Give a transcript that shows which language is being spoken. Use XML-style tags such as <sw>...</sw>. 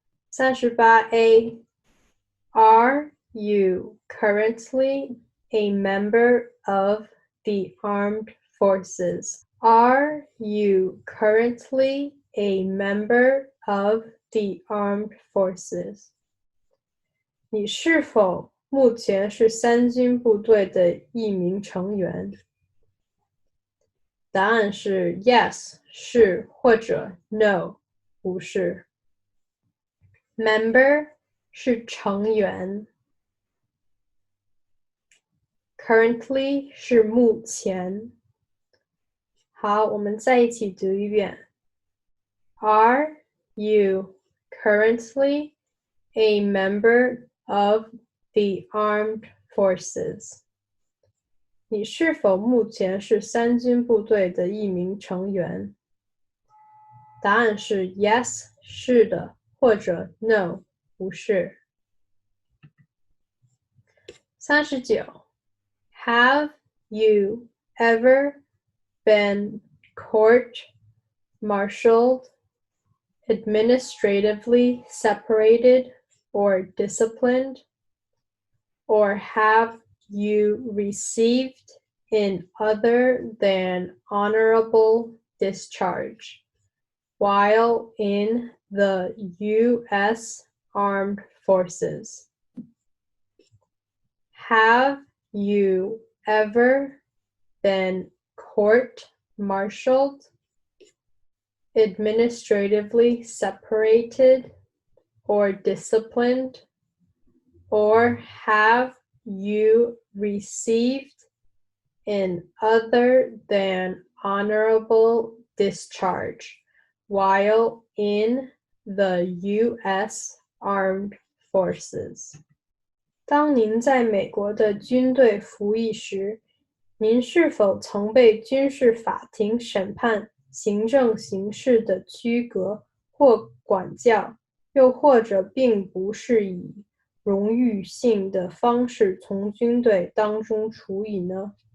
<en>38A Are you currently a member of the armed forces? Are you currently a member of the armed forces?</en> <zh>你是否目前是三军部队的一名成员？答案是 Yes， 是，或者 No， 不是。 Member 是成员。 Currently 是目前。好，我们再一起读一遍。</zh> <en>Are you currently a member of the armed forces?</en> <zh>你是否目前是三军部队的一名成员？答案是 Yes， 是的，或者 No， 不是。</zh> <en>39 Have you ever been court-martialed, administratively separated, or disciplined? Or have you received an other than honorable discharge while in the U.S. Armed Forces? Have you ever been court-martialed, administratively separated, or disciplined? Or have you received an other than honorable discharge while in the U.S. Armed Forces?</en> <zh>当您在美国的军队服役时，您是否曾被军事法庭审判行政刑事的区隔或管教，又或者并不是以荣誉性的方式从军队当中处理呢？</zh>